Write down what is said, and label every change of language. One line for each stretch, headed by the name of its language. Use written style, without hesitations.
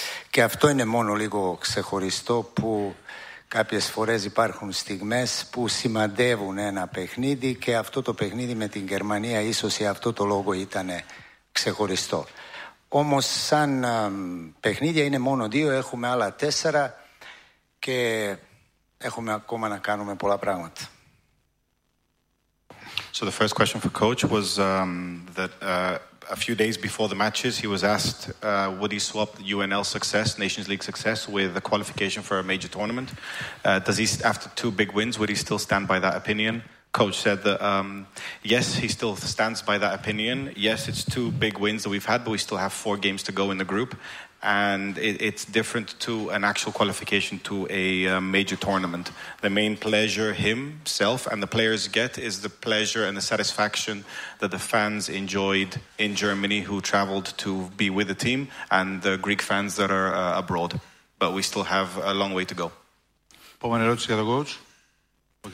Greek: Και αυτό είναι μόνο λίγο ξεχωριστό, που κάποιες φορές υπάρχουν στιγμές που σημαντεύουν ένα παιχνίδι, και αυτό το παιχνίδι με την Γερμανία ίσως για αυτό το λόγο ήταν ξεχωριστό. Όμως σαν παιχνίδια είναι μόνο δύο, έχουμε άλλα τέσσερα και έχουμε ακόμα να κάνουμε πολλά πράγματα.
English: So the first question for coach was that a few days before the matches he was asked would he swap the UNL success, Nations League success, with a qualification for a major tournament. Does he, after two big wins, would he still stand by that opinion? Coach said that yes, he still stands by that opinion. Yes, it's two big wins that we've had, but we still have four games to go in the group, and it's different to an actual qualification to a major tournament. The main pleasure himself and the players get is the pleasure and the satisfaction that the fans enjoyed in Germany, who traveled to be with the team, and the Greek fans that are abroad. But we still have a long way to go.
Greek: Επόμενη ερώτηση για τον coach, ο κ.